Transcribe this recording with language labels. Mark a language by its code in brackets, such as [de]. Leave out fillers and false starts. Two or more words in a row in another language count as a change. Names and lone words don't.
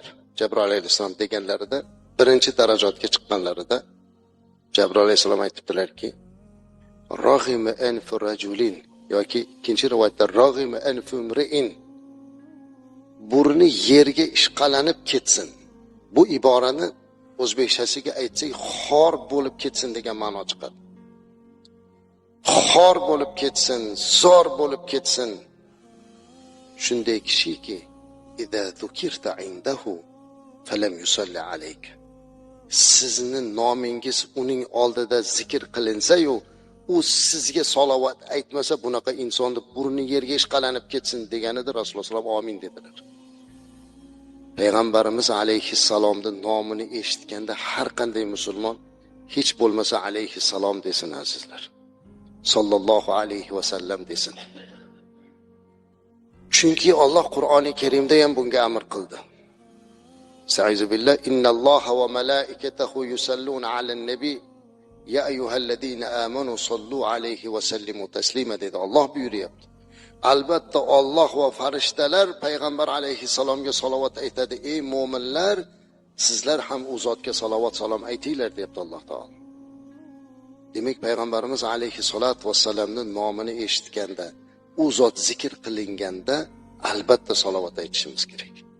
[uz] Jibroil alayhisalom deganlarida, birinchi darajatga chiqqanlarida Jibroil alayhisalom aytibdilarki, [ar] "رغم أنف رجل" [uz] yoki ikkinchi rivoyatda [ar] "رغم أنف امرئ" [uz] burni yerga ishqalanib ketsin. Bu iborani o'zbekchasiga aytsak, xor bo'lib ketsin degan ma'no chiqadi. Xor bo'lib ketsin, zor bo'lib ketsin. Shunday kishiki, [ar] إذا ذكرت عنده فلم يصل عليك. [uz] Sizni nomingiz uning oldida zikr qilinsa-yu, u sizga salovat aytmasa, bunaqa insonni burni yerga ishqalanib ketsin deganida Rasululloh [ar] صلى الله عليه وسلم [uz] amin dedilar. Payg'ambarimiz alayhissalomning nomini eshitganda har qanday musulmon hech bo'lmasa alayhissalom desin azizlar. [ar] صلى الله عليه وسلم [uz] desin. Chunki Alloh Qur'oni Karimda ham bunga amr qildi. [ar] أعوذ بالله إن الله وملائكته يصلون على النبي يا أيها الذين آمنوا صلوا عليه وسلموا تسليما [uz] dedi. Alloh buyuryapti. Albatta Alloh va farishtalar payg'ambar alayhissalomga salovat aytadi. Ey mu'minlar, sizlar ham u zotga salovat salom aytinglar deyapti Alloh taolo. Demak, payg'ambarimiz alayhissalatu vassalamning nomini eshitganda, u zot zikr qilinganda albatta salovat aytishimiz kerak.